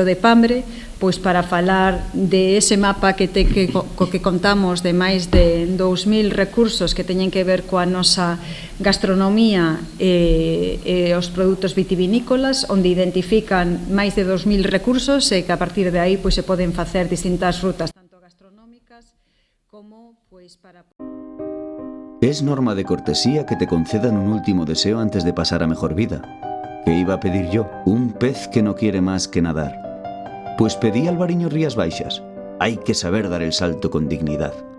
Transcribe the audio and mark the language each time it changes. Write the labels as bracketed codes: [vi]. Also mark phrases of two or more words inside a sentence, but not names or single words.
[gl] de Pambre, pois para falar de ese mapa que contamos de máis de 2.000 recursos que teñen que ver coa nosa gastronomía e os produtos vitivinícolas, onde identifican máis de 2.000 recursos e que a partir de aí se poden facer distintas rutas, tanto gastronómicas como para... [es] Es norma de cortesía que te concedan un último deseo antes de pasar a mejor vida. ¿Qué iba a pedir yo? Un pez que no quiere más que nadar. Pues pedí Albariño Rías Baixas. Hay que saber dar el salto con dignidad.